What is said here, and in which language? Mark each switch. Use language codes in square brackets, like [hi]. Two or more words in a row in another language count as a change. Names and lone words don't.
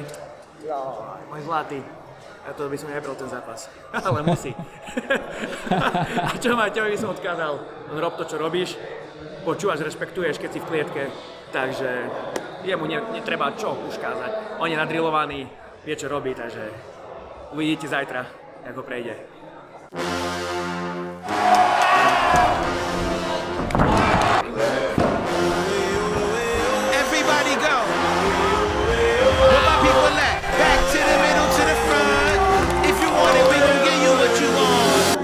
[sk] Môj zlatý, a to by som nebral ten zápas, ale musí. A čo Matejovi by som odkázal, rob to, čo robíš, počúvaš, rešpektuješ, keď si v klietke, takže jemu netreba čo už kázať. On je nadrilovaný, vie, čo robí, takže uvidíte zajtra, ako prejde. [en] Everybody go. Where my people at? Back to the middle, to the front. If you want it, we gon' give you what you want.